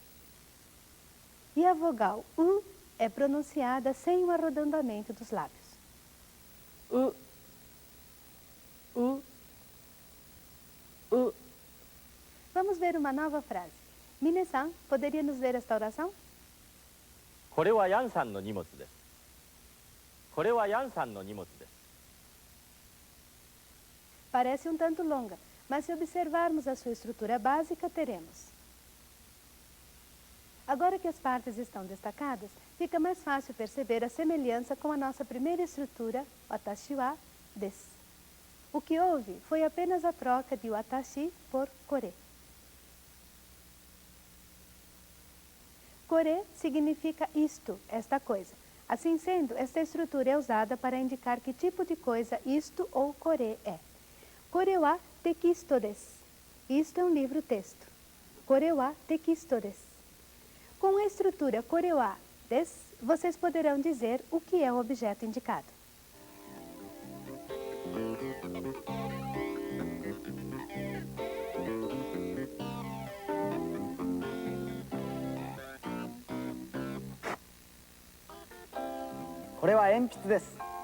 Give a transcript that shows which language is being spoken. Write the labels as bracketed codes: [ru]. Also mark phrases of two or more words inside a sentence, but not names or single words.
[pt] E a vogal u é pronunciada sem o arredondamento dos lábios. U, u, u. Vamos ver uma nova frase. Mine-san, poderia nos ler esta oração? [ja] これはヤンさんの荷物です。これはヤンさんの荷物です。 [pt] Parece um tanto longa, mas se observarmos a sua estrutura básica, teremos. Agora que as partes estão destacadas, fica mais fácil perceber a semelhança com a nossa primeira estrutura, [ja] 私は です. [pt] O que houve foi apenas a troca de watashi por kore. Kore significa isto, esta coisa. Assim sendo, esta estrutura é usada para indicar que tipo de coisa isto ou kore é. [ja] これはテキストです. [pt] Isto é um livro-texto. [ja] これはテキストです. [pt] Com a estrutura [ja] これは です, [pt] vocês poderão dizer o que é o objeto indicado. [ja] これは鉛筆です.